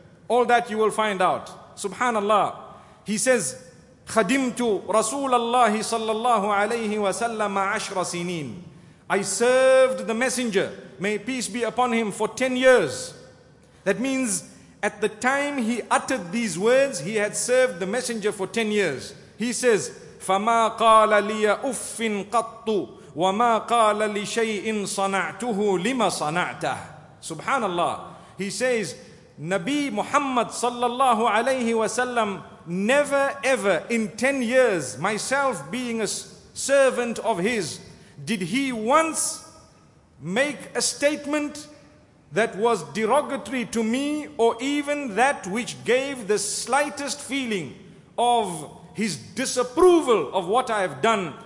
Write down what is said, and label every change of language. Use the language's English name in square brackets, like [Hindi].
[English] All that you will find out. Subhanallah. He says, [Arabic] Khadimtu Rasulallahi sallallahu alayhi wa sallam 10 sinin. [English] I served the messenger, may peace be upon him, for 10 years. That means at the time he uttered these words, he had served the messenger for 10 years. He says, [Arabic] فَمَا قَالَ لِيَ أُفٍّ قَطُّ وَمَا قَالَ لِشَيْءٍ صَنَعْتُهُ لِمَ صَنَعْتَهُ. Subhanallah. [English] He says, Nabi Muhammad sallallahu alayhi wa sallam never ever in 10 years, myself being a servant of his, did he once make a statement that was derogatory to me, or even that which gave the slightest feeling of his disapproval of what I have done.